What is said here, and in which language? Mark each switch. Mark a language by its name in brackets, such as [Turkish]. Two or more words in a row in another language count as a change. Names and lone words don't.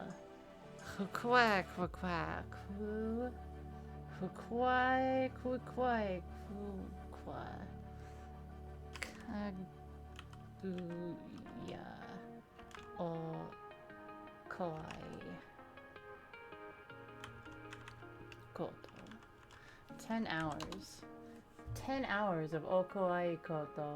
[Japanese] Kwa kwa kwa. Kawaii kawaii Kaguya o kawaii koto. [English] 10 hours. 10 hours of [Japanese] o kawaii koto.